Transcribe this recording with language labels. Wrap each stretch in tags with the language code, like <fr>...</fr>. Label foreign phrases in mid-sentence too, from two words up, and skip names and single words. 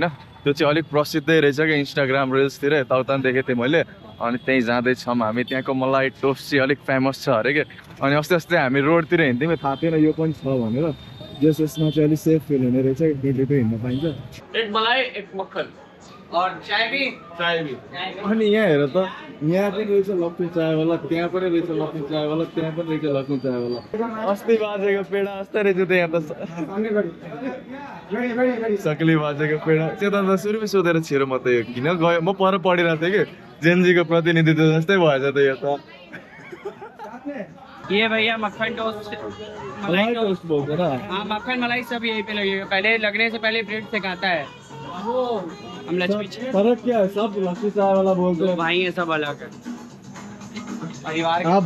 <ne>त्यो चाहिँ अलिक प्रसिद्धै रहेछ क्या, इन्स्टाग्राम रिल्सतिर यताउता देखेको थिएँ मैले। अनि त्यहीँ जाँदैछौँ हामी। त्यहाँको मलाई टोस्ट चाहिँ अलिक फेमस छ अरे कि। अनि अस्ति अस्ति हामी रोडतिर हिँड्थ्यौँ, थाहा थिएन यो पनि छ भनेर। जस यसमा चाहिँ अलिक</ne> <en>safe feel</en> <ne>हुने रहेछ, डेली हिँड्न पाइन्छ।</ne> <hi>एक मलाई एक मक्खन और चाय भी। चाय भी।</hi> <ne>अनि यहाँ हेर त, यहाँ पनि रहेछ लक्ष्मी चायवाला, त्यहाँ पनि रहेछ लक्ष्मी चायवाला, त्यहाँ पनि रहेछ लक्ष्मी चायवाला। अस्ति बाजेको पेडा अस्ति रहेछ त्यहाँ त। सक्ली बाजेको पेडा त्यता त सुरुमै सोधेर छिरो म त यो किन गयो। म पर पढिरहेको थिएँ कि जेनजीको प्रतिनिधित्व जस्तै भएछ त यो त।</ne> <hi>ये भैया मक्खन टोस्ट, मलाई टोस्ट बोलते ना। हाँ मक्खन मलाई सब यहीं पे लगेगा, पहले लगने से पहले ब्रेड से खाता है। हम लक्ष्मी फर्क क्या है? सब लक्ष्मी चायवाला बोलते तो हैं। भाई है सब अलग है। परिवार के</hi>